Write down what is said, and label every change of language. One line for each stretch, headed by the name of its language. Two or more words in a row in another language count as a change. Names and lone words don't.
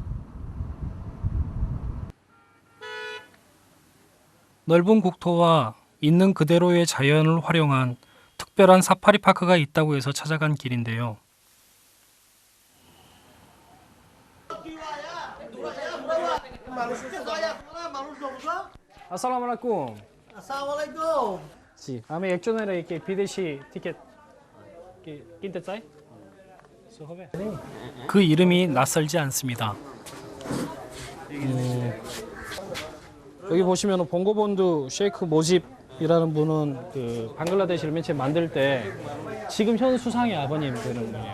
Korean: 넓은 국토와 있는 그대로의 자연을 활용한 특별한 사파리 파크가 있다고 해서 찾아간 길인데요. Assalamualaikum. Assalamualaikum.
Bangla: জি, আমি একজনের এই বিদেশি 티켓 কিনতে চাই.
Korean: 그 이름이 낯설지 않습니다. 여기 보시면 봉고본두 셰이크 모집이라는 분은 그 방글라데시를 맨 처음 만들 때 지금 현 수상의 아버님 되는 거예요.